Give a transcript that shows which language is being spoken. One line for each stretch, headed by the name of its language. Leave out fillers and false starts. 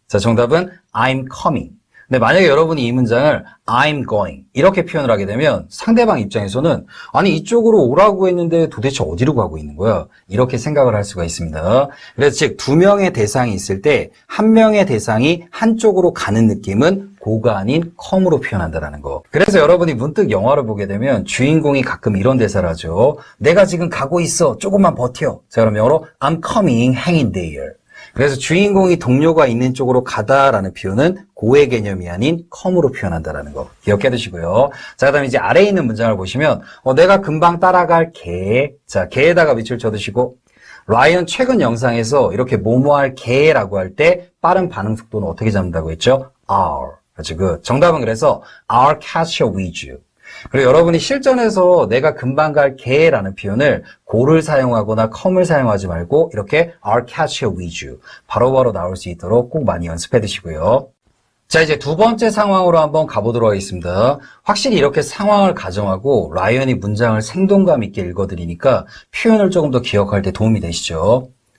Korean: 자, 정답은
English: I'm coming.
Korean: 근데 만약에 여러분이 이 문장을
English: I'm going
Korean: 이렇게 표현을 하게 되면 상대방 입장에서는 아니 이쪽으로 오라고 했는데 도대체 어디로 가고 있는 거야? 이렇게 생각을 할 수가 있습니다. 그래서 즉 두 명의 대상이 있을 때 한 명의 대상이 한쪽으로 가는 느낌은 go가 아닌 come으로 표현한다는 거. 그래서 여러분이 문득 영화를 보게 되면 주인공이 가끔 이런 대사를 하죠. 내가 지금 가고 있어. 조금만 버텨. 자, 그럼 영어로
English: I'm coming, hang in there.
Korean: 그래서 주인공이 동료가 있는 쪽으로 가다라는 표현은 고의 개념이 아닌 come으로 표현한다는 거 기억해 두시고요. 자, 그다음에 이제 아래에 있는 문장을 보시면 내가 금방 따라갈 개. 자, 개에다가 밑줄 쳐두시고 라이언 최근 영상에서 이렇게 뭐뭐할 개라고 할 때 빠른 반응 속도는 어떻게 잡는다고 했죠? are. 그렇죠. 정답은 그래서
English: I'll catch up with you.
Korean: 그리고 여러분이 실전에서 내가 금방 갈 개라는 표현을 go를 사용하거나 come을 사용하지 말고 이렇게
English: I'll catch up with you.
Korean: 바로바로 나올 수 있도록 꼭 많이 연습해 두시고요. 자, 이제 두 번째 상황으로 한번 가보도록 하겠습니다. 확실히 이렇게 상황을 가정하고 라이언이 문장을 생동감 있게 읽어드리니까 표현을 조금 더 기억할 때 도움이 되시죠?